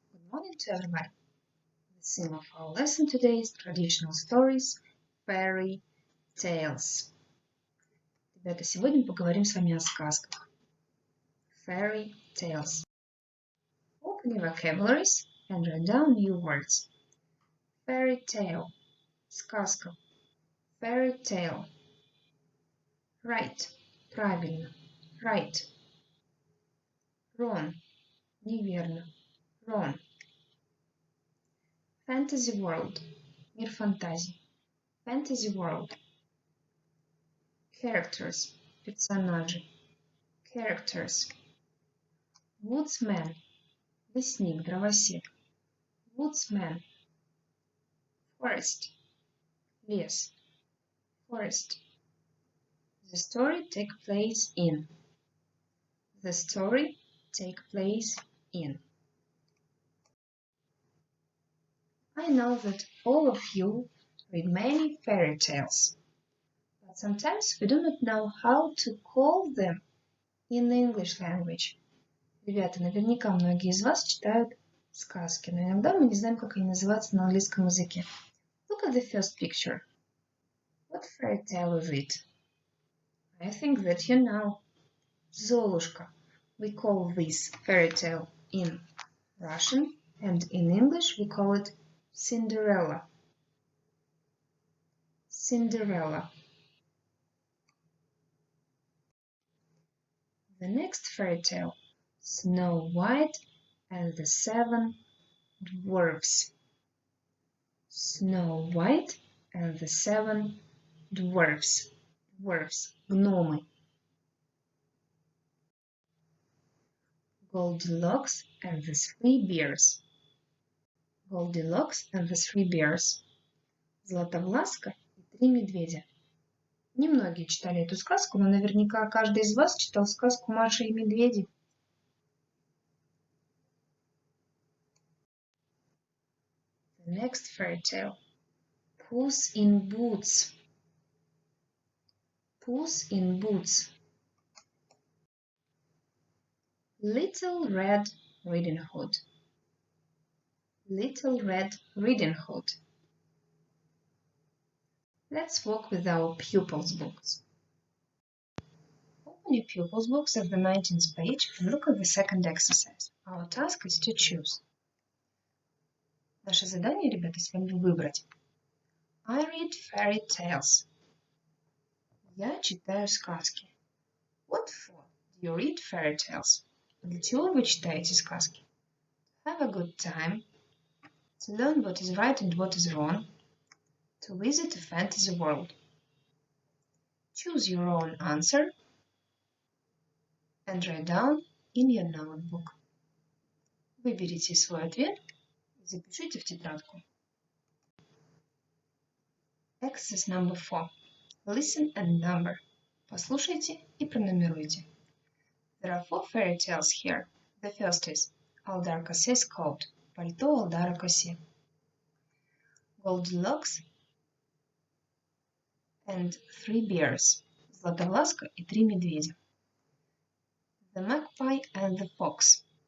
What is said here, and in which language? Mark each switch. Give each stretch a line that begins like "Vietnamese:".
English: Good morning to everybody. The theme of our lesson today is traditional stories, fairy tales.
Russian: Ребята, сегодня поговорим с вами о сказках.
English: Fairy tales. Open your vocabularies and write down new words. Fairy tale. Сказка. Fairy tale. Right. Правильно. Right. Wrong. Неверно. Wrong. Fantasy world.
Russian: Мир фантазий.
English: Fantasy world. Characters. Персонажи. Characters. Woodsman.
Russian: Лесник, дровосек.
English: Woodsman. Forest. Лес. Forest. The story take place in. The story take place in. I know that all of you read many fairy tales, but sometimes we do not know how to call them in the English language.
Russian: Ребята, наверняка многие из вас читают сказки, но иногда мы не знаем, как они называются на английском языке.
English: Look at the first picture. What fairy tale is it? I think that you know. Zolushka. We call this fairy tale in Russian, and in English we call it Cinderella. Cinderella. The next fairy tale, Snow White and the Seven Dwarfs. Snow White and the Seven Dwarfs. Dwarfs. Гномы. Goldilocks and the Three Bears. Goldilocks and the Three Bears.
Russian: Златовласка и три медведя. Немногие читали эту сказку, но наверняка каждый из вас читал сказку «Маша и медведи».
English: The next fairy tale. Puss in Boots. Puss in Boots. Little Red Riding Hood. Little Red Riding Hood. Let's work with our pupils' books. Open your pupils' books at the 19th page and look at the second exercise. Our task is to choose.
Russian: Наше задание, ребята, с вами выбрать.
English: I read fairy tales.
Russian: Я читаю сказки.
English: What for do you read fairy tales?
Russian: Для чего вы читаете сказки?
English: Have a good time. To learn what is right and what is wrong. To visit a fantasy world. Choose your own answer and write down in your notebook.
Russian: Выберите свой ответ и запишите в тетрадку.
English: Exercise number 4. Listen and number.
Russian: Послушайте и пронумеруйте.
English: There are 4 fairy tales here. The first is Aldar Kosse's coat.
Russian: Пальто Алдара Косе.
English: Goldilocks and Three Bears.
Russian: Златовласка и три медведя.
English: The Magpie and the Fox.